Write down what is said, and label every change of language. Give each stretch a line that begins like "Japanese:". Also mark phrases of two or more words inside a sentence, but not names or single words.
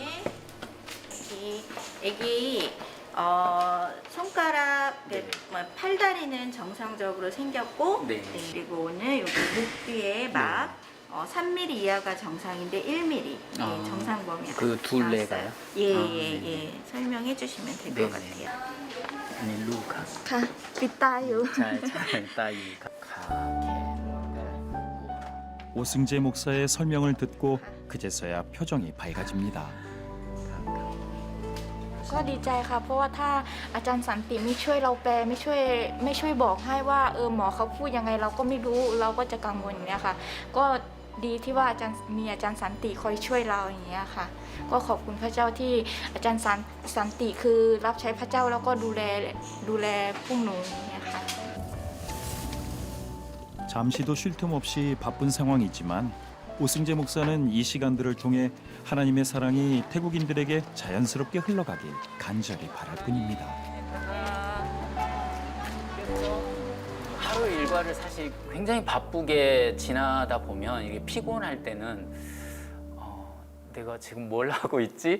Korean: 애기 손가락 팔다리는 정상적으로 생겼고 네. 그리고 오늘 여기 목 뒤에 막 3mm 이하가 정상인데 1mm 정상 범위. 그 둘레가요? 예예예. 설명해 주시면 될 것 네네. 같아요. 아니 루카
Thai: ค่ะปิดตาอยู่
Korean: 잘 따이 오승재 목사의 설명을 듣고 그제서야 표정이 밝아집니다.
Thai: ก็ดีใจค่ะเพราะว่าถ้าอาจารย์สันติไม่ช่วยเราแปลไม่ช่วยบอกให้ว่าหมอเขาพูดยังไงเราก็ไม่รู้เราก็จะกังวลอย่างเงี้ยค่ะก็ดีที่ว่าอาจารย์สันติคอยช่วยเราอย่างเงี้ยค่ะก็ขอบคุณพระเจ้าที่อาจารย์สันติคือรับใช้พระเจ้าแล้วก็ดูแลพวกหนูอย่างเงี้ยค่ะ
Korean: 잠시도 쉴 틈 없이 바쁜 상황이지만 오승재 목사는 이 시간들을 통해 하나님의 사랑이 태국인들에게 자연스럽게 흘러가길 간절히 바랄 뿐입니다. 하루 일과를 사실 굉장히 바쁘게 지나다 보면 이게 피곤할 때는 내가 지금 뭘 하고 있지?